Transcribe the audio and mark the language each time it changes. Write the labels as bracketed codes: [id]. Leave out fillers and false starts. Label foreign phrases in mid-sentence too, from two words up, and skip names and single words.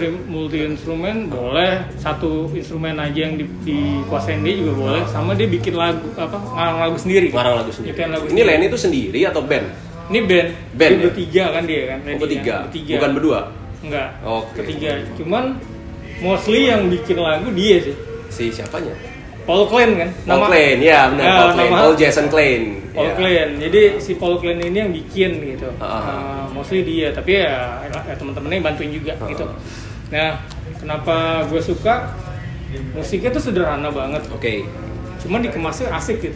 [id] Multi instrumen boleh, satu instrumen aja yang dikuasain dia juga boleh. Sama dia bikin lagu ngarang lagu sendiri. Ini Lenny itu sendiri atau band? Ini band. Dia bertiga kan dia kan. Bertiga. Bukan berdua. Enggak. Ketiga. Cuman mostly yang bikin lagu dia sih. Siapanya? Paul Klein kan? Paul Klein, ya benar. Paul Klein. Paul Jason Klein. Paul Klein. Jadi si Paul Klein ini yang bikin gitu. Mostly dia, tapi ya teman-temannya bantuin juga gitu. Nah, kenapa gue suka? Musiknya tuh sederhana banget. Cuman dikemasnya asik gitu.